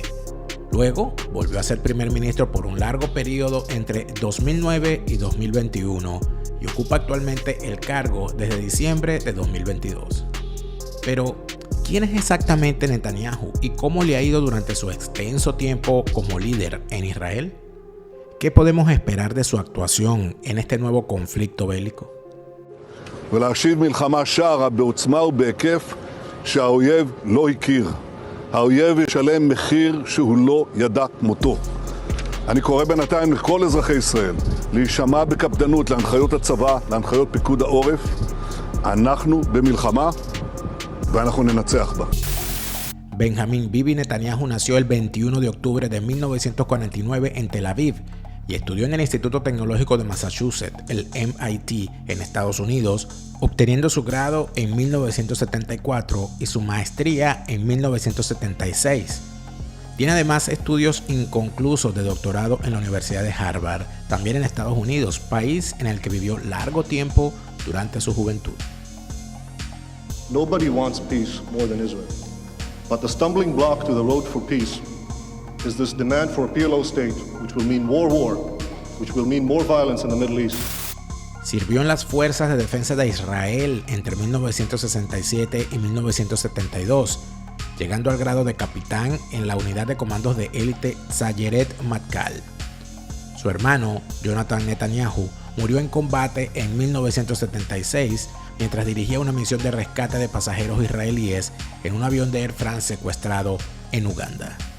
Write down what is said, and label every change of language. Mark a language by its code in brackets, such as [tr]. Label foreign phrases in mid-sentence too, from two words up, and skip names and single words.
[es] Luego volvió a ser primer ministro por un largo periodo entre 2009 y 2021 y ocupa actualmente el cargo desde diciembre de 2022. Pero, ¿quién es exactamente Netanyahu y cómo le ha ido durante su extenso tiempo como líder en Israel? ¿Qué podemos esperar de su actuación en este nuevo conflicto bélico? [he] ולהשיב מלחמה שערה בעוצמה ובהיקף שהאויב לא הכיר. האויב ישלם מחיר שהוא לא ידע כמותו. אני קורא בינתיים לכל אזרחי ישראל להישמע בקפדנות להנחיות הצבא, להנחיות פיקוד העורף. אנחנו במלחמה ואנחנו ננצח בה. [es] Benjamín Bibi Netanyahu nació el 21 de octubre de 1949 en Tel Aviv y estudió en el Instituto Tecnológico de Massachusetts, el MIT, en Estados Unidos, obteniendo su grado en 1974 y su maestría en 1976. Tiene además estudios inconclusos de doctorado en la Universidad de Harvard, también en Estados Unidos, país en el que vivió largo tiempo durante su juventud. [en] Nobody wants peace more than Israel, but the stumbling block to the road for peace is this demand for a PLO state, which will mean more war, which will mean more violence in the Middle East. [es] Sirvió en las Fuerzas de Defensa de Israel entre 1967 y 1972, llegando al grado de capitán en la unidad de comandos de élite Sayeret Matkal. Su hermano, Jonathan Netanyahu, murió en combate en 1976 mientras dirigía una misión de rescate de pasajeros israelíes en un avión de Air France secuestrado en Uganda.